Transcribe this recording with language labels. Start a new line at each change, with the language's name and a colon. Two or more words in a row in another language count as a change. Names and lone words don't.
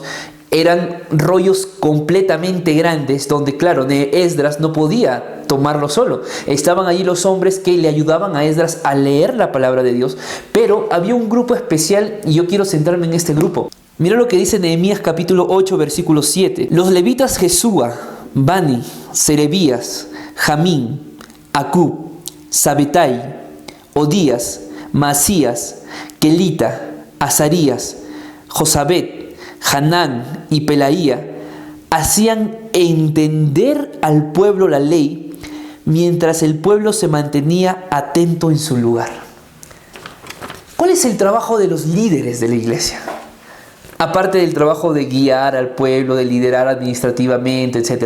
Spanish: Eran rollos completamente grandes donde, claro, Esdras no podía tomarlo solo. Estaban allí los hombres que le ayudaban a Esdras a leer la palabra de Dios, pero había un grupo especial y yo quiero centrarme en este grupo. Mira lo que dice Nehemías capítulo 8, versículo 7. Los levitas Jesúa, Bani, Serebías, Jamín, Acub, Sabetai, Odías, Masías, Kelita, Azarías, Josabet, Hanán y Pelaía hacían entender al pueblo la ley mientras el pueblo se mantenía atento en su lugar. ¿Cuál es el trabajo de los líderes de la iglesia? Aparte del trabajo de guiar al pueblo, de liderar administrativamente, etc.